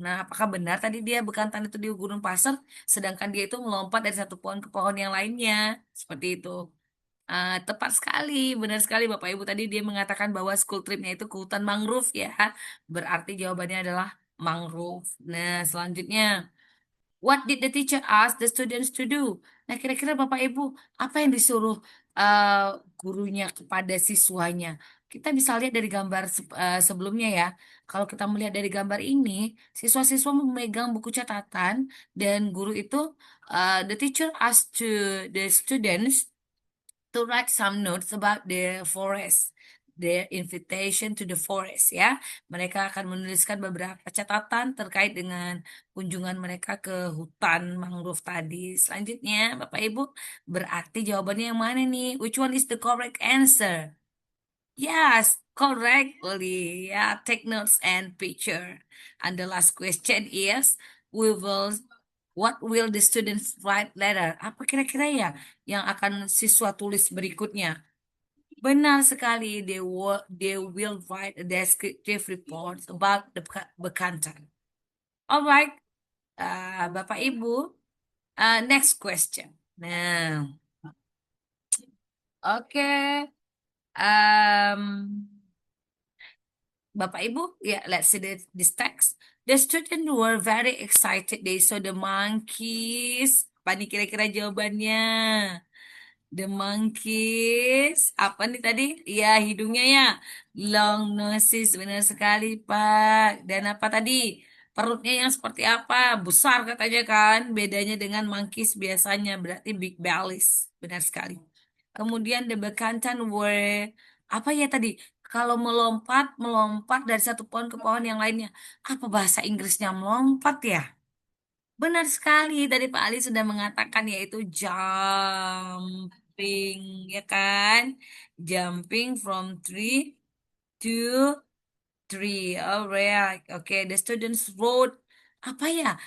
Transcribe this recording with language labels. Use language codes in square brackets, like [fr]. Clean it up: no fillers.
[id] Nah, apakah benar tadi dia Bekantan itu di gurun pasir sedangkan dia itu melompat dari satu pohon ke pohon yang lainnya? Seperti itu. Tepat sekali, benar sekali Bapak Ibu tadi dia mengatakan bahwa school tripnya itu ke hutan mangrove ya. Berarti jawabannya adalah mangrove. Nah, selanjutnya, [en] what did the teacher ask the students to do? [id] Nah, kira-kira Bapak Ibu, apa yang disuruh gurunya kepada siswanya? Kita bisa lihat dari gambar sebelumnya ya. Kalau kita melihat dari gambar ini, siswa-siswa memegang buku catatan dan guru itu, [en] the teacher asked to the students to write some notes about the forest, their invitation to the forest ya. [id] Mereka akan menuliskan beberapa catatan terkait dengan kunjungan mereka ke hutan mangrove tadi. Selanjutnya, Bapak Ibu, berarti jawabannya yang mana nih? [en] Which one is the correct answer? Yes, correctly. Yeah, take notes and picture. And the last question is, we will, what will the students write later? [id] Apa kira-kira ya yang akan siswa tulis berikutnya? Benar sekali, [en] they will write a descriptive report about the Bekantan. Alright, Bapak Ibu, next question. [id] Nah, oke. [en] Um, Bapak Ibu, ya, let's see this text. The students were very excited. They saw the monkeys. [id] Apa nih kira-kira jawabannya? [en] The monkeys. [id] Apa nih tadi? Ya, hidungnya ya. [en] Long noses. [id] Benar sekali, Pak. Dan apa tadi? Perutnya yang seperti apa? Besar katanya kan. Bedanya dengan monkeys biasanya. Berarti [en] big bellies. [id] Benar sekali. Kemudian [en] the bekantan were [id] apa ya tadi? Kalau melompat, melompat dari satu pohon ke pohon yang lainnya. Apa bahasa Inggrisnya melompat ya? Benar sekali. Tadi Pak Ali sudah mengatakan yaitu jumping, ya kan? [en] Jumping from tree to tree. Alright. Oke, the students wrote [id] apa ya?